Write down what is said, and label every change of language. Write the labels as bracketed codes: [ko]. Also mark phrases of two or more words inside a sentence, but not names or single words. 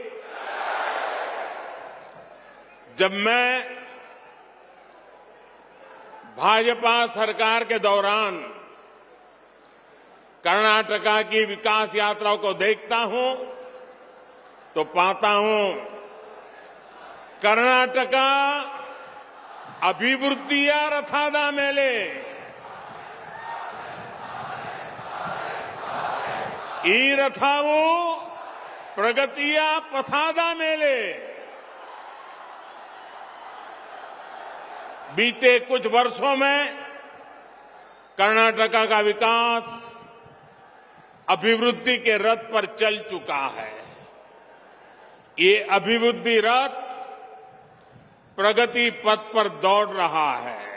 [hi] जब मैं भाजपा सरकार के दौरान कर्नाटका की विकास यात्रा को देखता हूं तो पाता हूं [kn] ಕರ್ನಾಟಕ ಅಭಿವೃದ್ಧಿಯ ರಥದ ಮೇಲೆ, ಈ ರಥವು ಪ್ರಗತಿಯ ಪಥದ ಮೇಲೆ। [hi] बीते कुछ वर्षों में कर्नाटका का विकास अभिवृद्धि के रथ पर चल चुका है। ये अभिवृद्धि रथ प्रगति पथ पर दौड़ रहा है।